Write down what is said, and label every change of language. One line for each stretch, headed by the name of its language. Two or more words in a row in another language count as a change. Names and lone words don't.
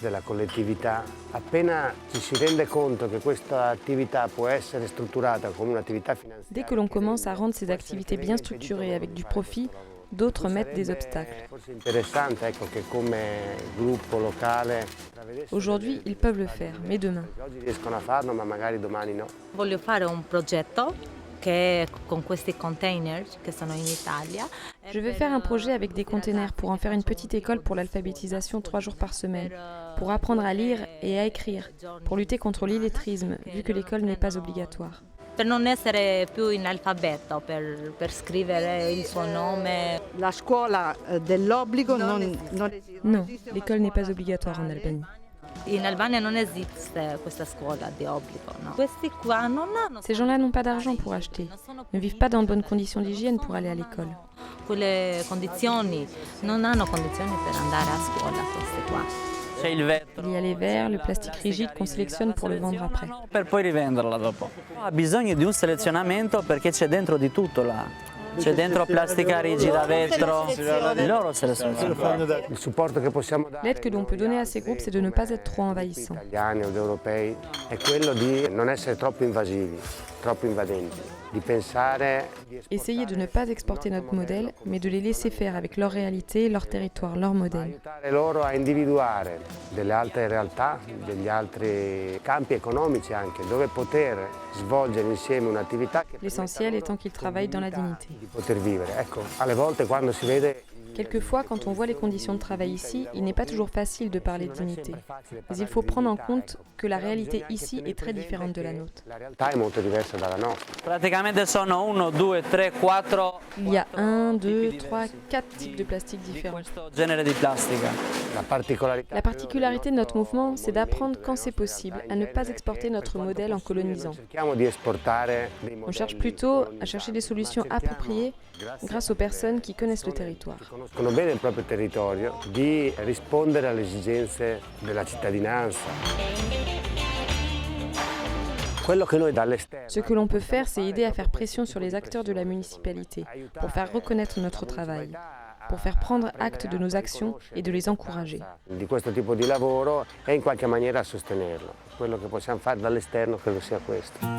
French: Dès que l'on commence à rendre ces activités bien structurées avec du profit, d'autres mettent des obstacles. Aujourd'hui, ils peuvent le faire, mais demain.
Italian: Voglio fare un progetto che con questi container che sono in Italia.
French: Je vais faire un projet avec des containers pour en faire une petite école pour l'alphabétisation 3 jours par semaine, pour apprendre à lire et à écrire, pour lutter contre l'illettrisme, vu que l'école n'est pas obligatoire.
Italian: Per non essere più analfabeto, per scrivere il suo nome. La scuola dell'obbligo non esiste.
French: Non, l'école n'est pas obligatoire en Albanie.
Italian: In Albania non esiste questa scuola di obbligo, no? Questi qua non hanno.
French: Ces gens-là n'ont pas d'argent pour acheter, ne vivent pas dans de bonnes conditions d'hygiène pour aller à l'école.
Italian: Quelle condizioni, non hanno condizioni per andare a scuola questi qua.
French: Il y a les verres, le plastique rigide qu'on sélectionne pour le vendre après.
Italian: Per poi rivenderla dopo. Ha bisogno di un selezionamento perché c'è dentro di tutto là. C'è dentro plastica rigida, vetro. Loro selezionano.
French: L'aide que l'on peut donner à ces groupes, c'est de ne pas être trop envahissant.
Italian: Italiani o europei è quello di non essere troppo invasivi, troppo invadenti.
French: Essayer de ne pas exporter notre modèle, mais de les laisser faire avec leur réalité, leur territoire, leur modèle.
Italian: Loro a individuare delle altre realtà, degli altri campi economici anche, dove poter svolgere insieme un'attività.
French: L'essentiel étant qu'ils travaillent dans la dignité.
Italian: Di poter vivere. Ecco, alle volte quando si vede.
French: Quelquefois, quand on voit les conditions de travail ici, il n'est pas toujours facile de parler de dignité. Mais il faut prendre en compte que la réalité ici est très différente de la nôtre. Il y a 1, 2, 3, 4 types de plastique différents. La particularité de notre mouvement, c'est d'apprendre quand c'est possible à ne pas exporter notre modèle en colonisant. On cherche plutôt à chercher des solutions appropriées grâce aux personnes qui connaissent le territoire.
Italian: Conoscono bene il proprio territorio, di rispondere alle esigenze della cittadinanza.
French: Ce que l'on peut faire, c'est aider à faire pression sur les acteurs de la municipalité pour faire reconnaître notre travail, pour faire prendre acte de nos actions et de les encourager.
Italian: Di questo tipo di lavoro e in qualche maniera sostenerlo. Quello che possiamo fare dall'esterno credo sia questo.